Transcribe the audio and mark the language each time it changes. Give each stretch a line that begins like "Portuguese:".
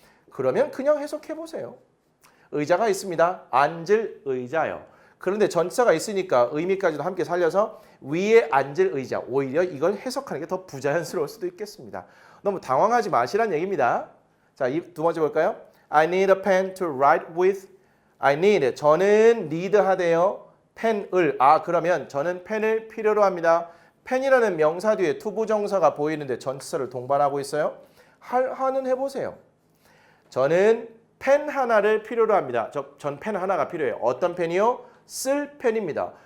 Korean: 그러면 그냥 해석해 보세요. 의자가 있습니다. 앉을 의자요. 그런데 전치사가 있으니까 의미까지도 함께 살려서 위에 앉을 의자. 오히려 이걸 해석하는 게 더 부자연스러울 수도 있겠습니다. 너무 당황하지 마시란 얘기입니다. 자, 이 두 번째 볼까요?
English: I need a pen to write with. I need.
Korean: 저는 need 하대요. 펜을. 아, 그러면 저는 펜을 필요로 합니다. 펜이라는 명사 뒤에 투부정사가 보이는데 전치사를 동반하고 있어요. 하는 해보세요. 저는 펜 하나를 필요로 합니다. 전 펜 하나가 필요해요. 어떤 펜이요? 쓸 펜입니다.